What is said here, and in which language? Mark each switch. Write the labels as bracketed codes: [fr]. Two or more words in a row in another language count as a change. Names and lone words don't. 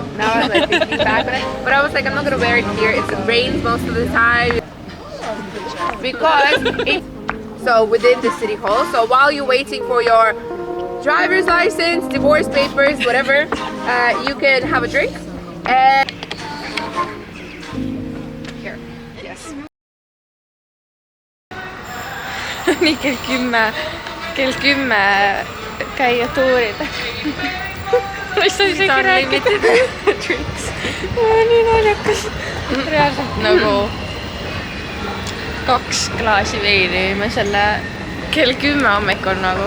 [en] Now I'm like thinking back on it, but I was like I'm not gonna wear it here. It rains most of the time because it's so within the city hall, so while you're waiting for your driver's license, divorce papers, whatever, you can have a drink and here, yes. [et] Nii kell 10 käia tuurida. Ma ei saa isegi rääkida. Nii naljakas. Reaalselt nagu 2 klaasi veini me selle kell 10 hommikul nagu.